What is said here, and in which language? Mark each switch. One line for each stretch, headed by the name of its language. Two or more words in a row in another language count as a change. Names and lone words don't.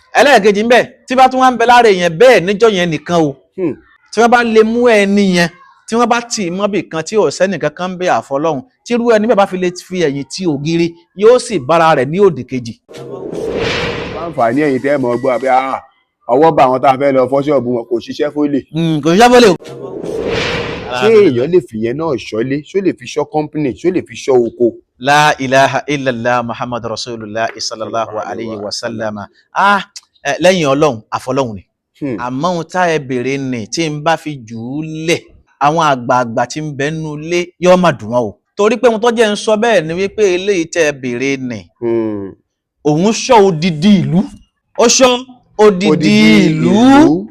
Yoruba: ẹlẹ́ẹ̀kejì ń bẹ tí bá tún wá ń bẹ lára èèyàn bẹ́ẹ̀ níjọ́ yẹn nìkan o tí wọ́n bá lè mú ẹni yẹn tí wọ́n bá tì í mọ́bì kan tí ò sẹ́nìkan kan ń bẹ àfọlọ́hun tí irú ẹni bẹ́ẹ̀ bá fi lè fi ẹ̀yìn tí ògiri yóò sì bára rẹ̀ ní òdì kejì. àǹfààní ẹ̀yìn tẹ́ mọ̀ gbọ́ àbí ọwọ́ bá àwọn tá a fẹ́ lọ fọ́ ṣọ́ọ̀bù wọn kò ṣiṣẹ́ fólè. kò ṣiṣẹ́ fólè o. ṣé èèyàn lè fìyẹn náà ṣọ́lé ṣó lè fi ṣọ́ kọ́ńpìnì ṣó lè fi ṣọ́ oko.
Arabic: لا إله إلا الله محمد رسول الله صلى الله عليه وسلم.
Yoruba: Lẹ́yìn ọlọ́run àfọlọ́hun ni. Àmọ́ ohun tá ẹ béèrè ni tí n bá fi jù ú lẹ̀ àwọn àgbààgbà tí ń bẹ nínú ilé yóò máa dùn wọ́n o. Torí pé ohun tó jẹ́ ń sọ bẹ́ẹ̀ ni wípé eléyìí tẹ́ ẹ béèrè ni. Òun ṣọ́ odidi ìlú. Ó ṣọ́ odidi ìlú.